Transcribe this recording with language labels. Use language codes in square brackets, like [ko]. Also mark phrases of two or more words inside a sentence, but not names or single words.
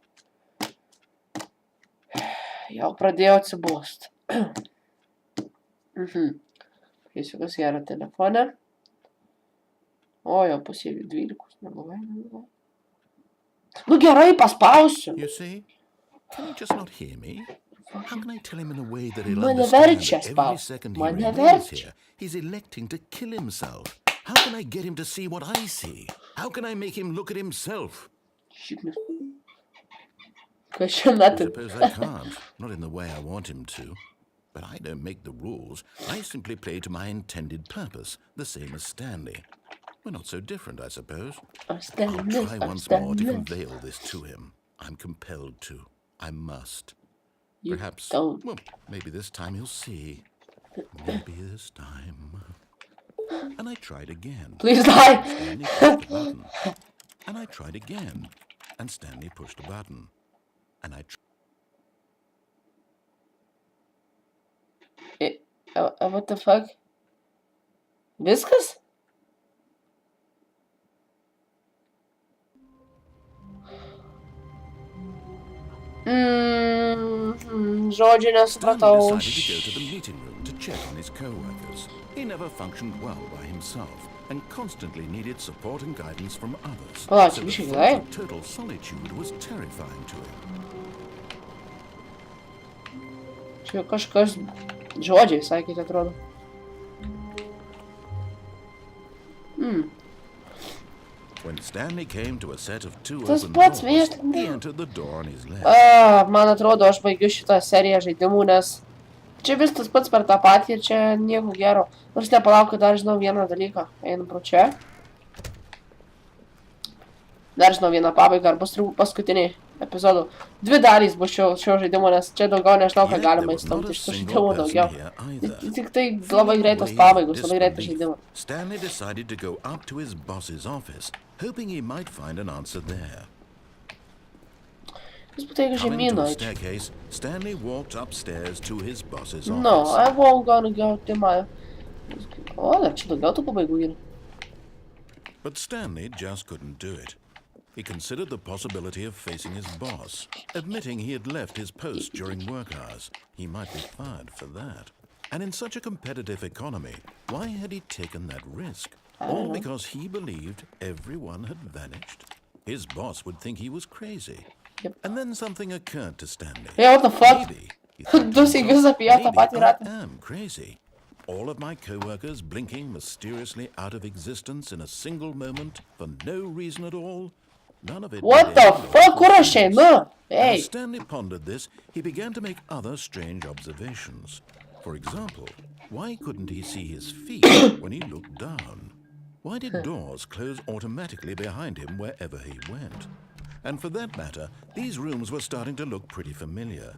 [lt] Jau pradėjau atsibost. Keisiu, kas gera telefone. O, jau pusė 12. Neblogai. Nu gerai, paspausiu. [en] You see? Can he just not hear me? How can I tell him in a way that he'll [lt] Mane [en] understand [lt] verčia [en] that every [lt] spaust. [en] second he [lt] Mane [en] remains [lt] verčia. [en] here, he's electing to kill himself? How can I get him to see what I see? How can I make him look at himself? [lt] Šiknis. Kas čia [en] I [lt] metin? [en] suppose I can't, not in the way I want him to. But I don't make the rules. I simply play to my intended purpose, the same as Stanley. We're not so different, I suppose. I'll try once more to convey all this to him. I'm compelled to. I must. You Perhaps, don't. well, maybe this time he'll see. Maybe this time. And I tried again. Please die. Stanley pushed a button. And I tried again. And Stanley pushed a button. And I What the fuck? [lt] Viskas? Žodžiu nesupratau. [en] Stanley decided to go to the meeting room to check on his co-workers. He never functioned well by himself and constantly needed support and guidance from others. [lt] Palauk, [en] So [lt] čia [en] the [lt] biškį [en] thought [lt] gerai. [en] of total solitude was terrifying to him. [lt] Čia kažkas žodžiai sakėte, atrodo. [en] When Stanley came to a set of two [lt] Tas [en] open [lt] pats [en] doors, [lt] vėžt. [en] he entered the door on his left. [lt] Man atrodo, aš baigiu šitą seriją žaidimų, nes čia vis tas pats per tą patį ir čia nieko gero. Nors nepalauk, kad dar žinau vieną dalyką. Einam pro čia. Dar žinau vieną pabaigą, ar bus paskutiniai epizodų. 2 dalys bus šio žaidimo, nes čia daugiau nežinau, ką [en] Yet [lt] galima [en] there was not [lt] įstumti [en] a [lt] iš tų [en] single [lt] žaidimų [en] person [lt] daugiau. [en] here either. [lt] Tik tai labai greitos pabaigos, labai greitas [en] Disbelief, [lt] žaidimas. [en] Stanley decided to go up to his boss's office, hoping he might find an answer there. [lt] Jis būtų jeigu [en] Coming to [lt] žemyną [en] a [lt] eičiau. [en] staircase, Stanley walked upstairs to his boss's No, office. I won't gonna go to my... [lt] O, dar čia daugiau tų pabaigų yra. [en] But Stanley just couldn't do it. He considered the possibility of facing his boss, admitting he had left his post during work hours. He might be fired for that. And in such a competitive economy, why had he taken that risk? All because he believed everyone had vanished? His boss would think he was crazy. Yep. And then something occurred to Stanley. Yeah, what the fuck? Maybe, he thought to [lt] Du sykius [en] himself, [lt] apie ją tą [en] maybe [lt] patį [en] I [lt] ratą. [en] am crazy. All of my co-workers blinking mysteriously out of existence in a single moment for no reason at all. None of it. What made the any fuck? [lt] Kur aš [en] logical sense. [lt] einu? Hey. [en] As Stanley pondered this, he began to make other strange observations. For example, why couldn't he see his feet when he looked down? Why did doors close automatically behind him wherever he went? And for that matter, these rooms were starting to look pretty familiar.